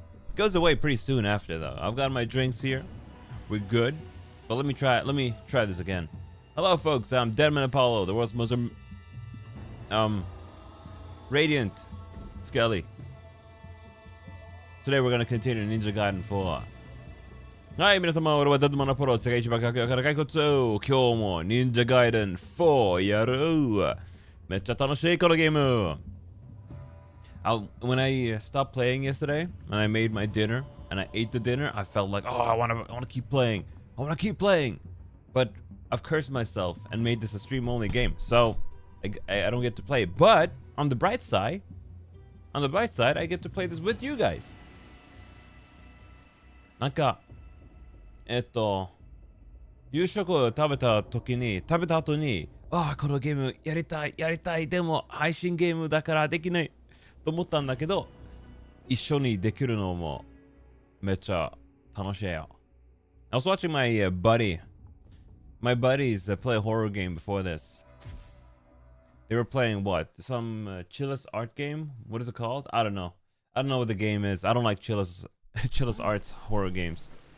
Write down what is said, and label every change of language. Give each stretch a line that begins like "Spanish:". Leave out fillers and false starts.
English: It goes away pretty soon after, though. I've got my drinks here. We're good. But let me try this again. Hello, folks. I'm Deadman Apollo, the world's most radiant Skelly. Today we're gonna continue Ninja Gaiden 4.
Japanese: はい、皆様、俺はデッドマンのポロ、世界一番かっこよから骸骨を今日も忍者ガイデン4やる。めっちゃ楽しいこのゲーム。
English: When I stopped playing yesterday and I made my dinner and I ate the dinner, I felt like, oh, I wanna keep playing. I wanna keep playing. But I've cursed myself and made this a stream-only game, so I don't get to play it. But on the bright side, I get to play this with you guys.
Japanese: なんか夕食を食べた後に、ああ、このゲームやりたい、でも配信ゲームだからできないと思ったんだけど、一緒にできるのもめっちゃ楽しいよ。
English: I was watching my buddies play a horror game before this. They were playing what? Some Chillus art game? What is it called? I don't know. I don't know what the game is. I don't like Chillus art's horror games.